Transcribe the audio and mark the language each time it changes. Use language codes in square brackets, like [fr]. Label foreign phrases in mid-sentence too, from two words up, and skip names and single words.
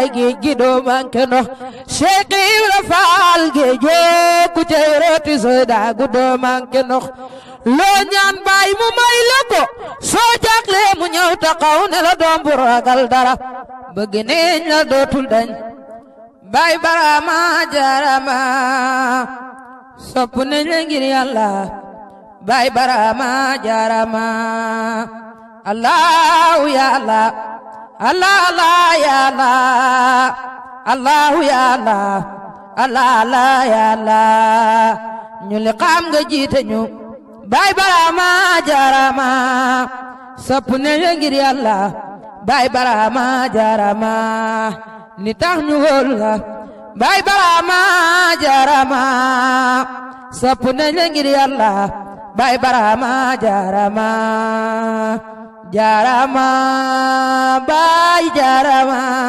[wo] géej gi doo manke ndox Cheikh Ibra Faal géejoo gu teerooti sooy daagu doo manke ndox loo ñaan baay mu may la ko soo jaaxle mu ñëw taxaw ne la doom bu ragal dara bëgg neeñ la dootul dañ baay baraama jaarama sopp nañ la ngir Yàlla baay baraama jaarama [ar] الله يا الله الله الله يا الله الله يا الله الله الله يا الله [wo] ñu li xam nga jiite ñu baay baraama jaarama sopp nañ la ngir Yàlla baay baraama jaarama ni tax ñu wóolu la baay baraama jaarama sopp nañ la ngir Yàlla baay baraama jaarama jaarama baay jaarama